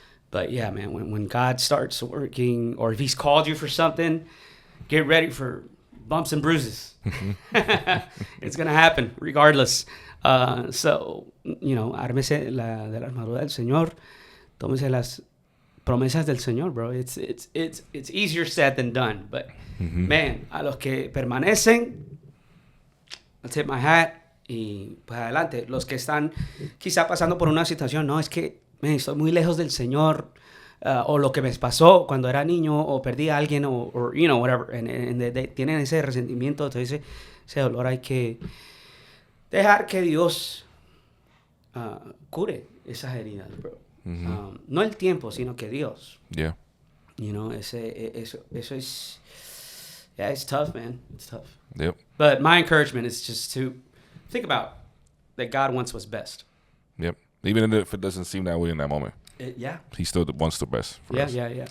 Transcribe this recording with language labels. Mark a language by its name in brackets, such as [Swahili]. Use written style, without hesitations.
[English] But yeah, man, when God starts working, or if he's called you for something, get ready for bumps and bruises. It's going to happen regardless. [Spanish] So, ármese de la armadura del Señor. Tómese las promesas del Señor, bro. [English] It's easier said than done. [Spanish] But, man, a los que permanecen, [English] I'll tip my hat [Spanish] y pues adelante. Los que están quizá pasando por una situación, no, es que estoy muy lejos del Señor, o lo que me pasó cuando era niño, o perdí a alguien, o whatever, tienen ese resentimiento, entonces ese dolor hay que dejar que Dios cure esas heridas, bro. No el tiempo, sino que Dios. [English] Yeah. [Spanish] Eso es, [English] yeah, it's tough, man. It's tough. Yep. But my encouragement is just to think about that God wants what's best. Yep. Even if it doesn't seem that way in that moment. Yeah. He still wants the best for us. Yeah.